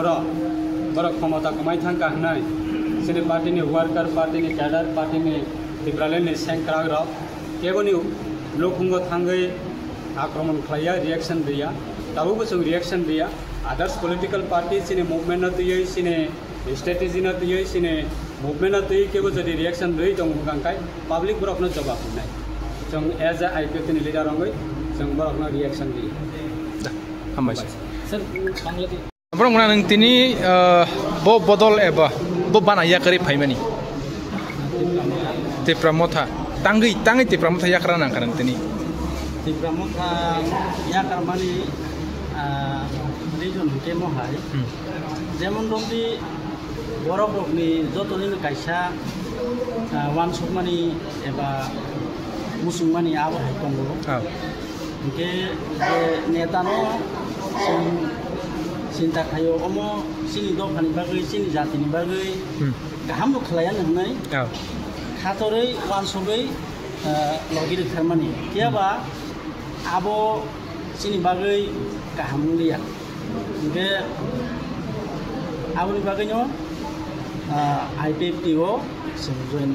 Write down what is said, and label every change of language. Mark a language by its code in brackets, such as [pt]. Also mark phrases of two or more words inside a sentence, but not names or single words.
[trp] बर क्षमता कमाय थांका हनाय सिरि पार्टीनि वर्कर पार्टीनि कैडर पार्टीनि त्रिपुरालैनि सेंक्राग्र केवनी लोकुंग थांगै आक्रमण खाया रिएक्शन दिया तबो जों रिएक्शन दिया [en] others political party [trp] सिने मूवमेंट दियै सिने स्ट्रेटेजी न दियै सिने मूवमेंट दियै केबो जदि रिएक्शन दै दं गांखाय पब्लिक बरकनो जवाब होनाय जों [en] as a [trp] आईपीएफ नि लीडर अंगै जों बरकनो रिएक्शन दियो हामबाय सर बांग्लादेश ब्रंगना नों तिनि बो बदल एबा बो बानाया करि फाइमानि ते प्रमोथा Tanggi ti pramuta yakrana karan tini. Ti pramuta yakramani region kemo hai. Jemon rokni borok rokni jotoni kaisa wan sukmani eba musungmani abo hai tongo. Ke netano sinta kayo omo sini dokani bagai sini jatini bagai gaham lo khalayan hnai. खातोरै वानसुबै लगिर थारमानि कियाबा आबो सिनि बागै गाहामलिया बे आबोनि बागैनो आईपीएफ टीओ जइन